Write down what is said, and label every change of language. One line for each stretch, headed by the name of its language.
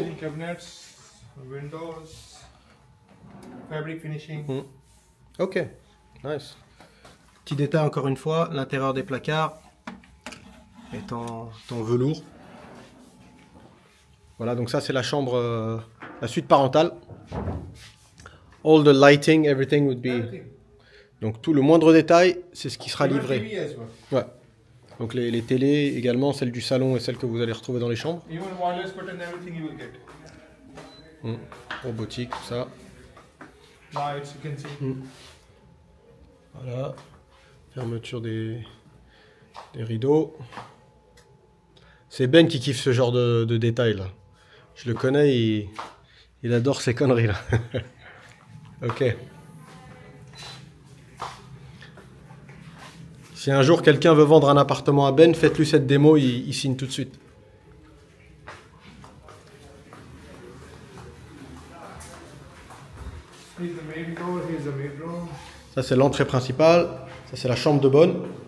English: ceiling cabinets, windows, fabric finishing. Ok, nice.
French: Petit détail encore une fois, l'intérieur des placards est en velours. Voilà, donc ça c'est la chambre, la suite parentale.
English: All the lighting, everything would be...
French: Donc tout le moindre détail, c'est ce qui sera livré.
English: TV as well. Ouais.
French: Donc les télés également, celle du salon et celle que vous allez retrouver dans les chambres.
English: Even wireless button, everything you will get.
French: Robotique, tout ça.
English: Lights, you can see.
French: Voilà. Fermeture des rideaux. C'est Ben qui kiffe ce genre de détails là. Je le connais, il adore ces conneries là. Ok. Si un jour quelqu'un veut vendre un appartement à Ben, faites-lui cette démo, il signe tout de suite.
English: Here's the main door, here's the main room.
French: Ça c'est l'entrée principale, ça c'est la chambre de bonne.